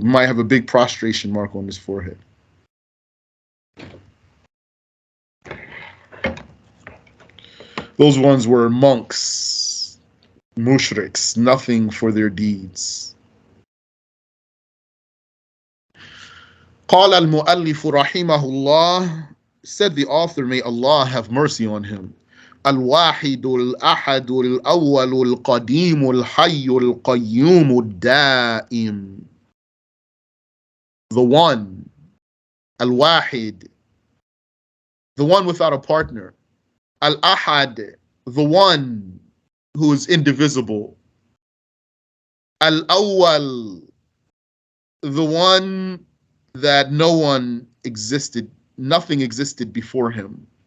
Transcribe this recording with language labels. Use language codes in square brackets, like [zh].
[en] Might have a big prostration mark on his forehead. Those ones were monks, mushriks, nothing for their deeds. [ar] قال المؤلف رحمه الله, [en] said the author, may Allah have mercy on him, [ar] الواحد الأحد الأول القديم الحي القيوم الدائم. [en] The one, الواحد, the one without a partner. Al-Ahad, the one who is indivisible. Al-Awwal, the one that no one existed, nothing existed before him.